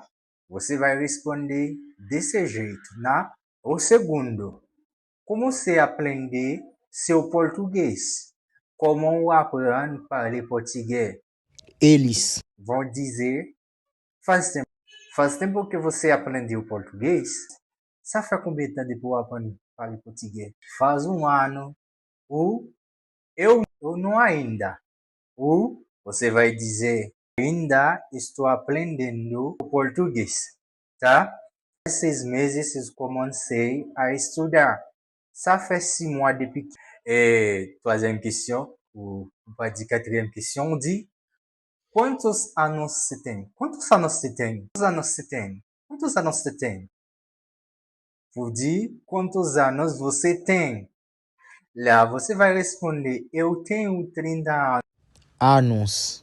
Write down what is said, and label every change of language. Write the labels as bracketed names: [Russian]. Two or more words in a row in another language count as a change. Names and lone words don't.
[Portuguese] Você vai responder desse jeito, né? O segundo, como você aprender seu português? Como aprender a falar português? Eles. Vão dizer, faz tempo que você aprendeu português? [French] Ça fait combien de temps [Portuguese] depois aprender a falar português? Faz um ano, ou eu não ainda. Ou você vai dizer, ainda estou aprendendo português, tá? Há 6 meses eu comecei a estudar. [French] Ça fait 6 mois depuis. Et troisième question, ou on peut dire quatrième question, on dit, [Portuguese] quantos anos você tem? Quantos anos você tem? Quantos anos você tem? Quantos anos você tem? Vou dizer quantos anos você tem. Lá você vai responder, eu tenho 30 anos. Anos.